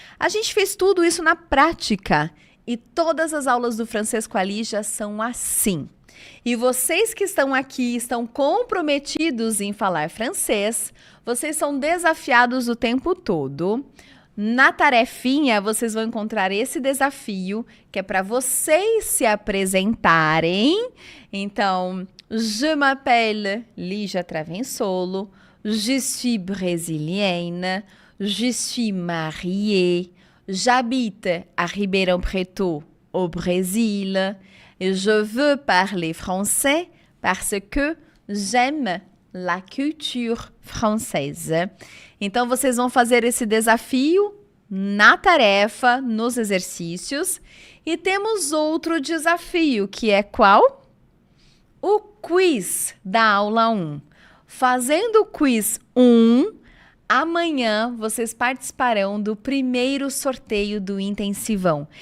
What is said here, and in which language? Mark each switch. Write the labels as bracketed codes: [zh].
[pt] A gente fez tudo isso na prática e todas as aulas do Francês com a Lígia são assim. E vocês que estão aqui, estão comprometidos em falar francês, vocês são desafiados o tempo todo. Na tarefinha, vocês vão encontrar esse desafio, que é para vocês se apresentarem. [fr] Então, je m'appelle Lígia Travensolo, je suis brésilienne, je suis mariée, j'habite à Ribeirão Preto, au Brésil, et je veux parler français parce que j'aime la culture française. [pt] Então, vocês vão fazer esse desafio na tarefa, nos exercícios. E temos outro desafio, que é qual? O quiz da aula 1. Fazendo o quiz 1, amanhã vocês participarão do primeiro sorteio do Intensivão.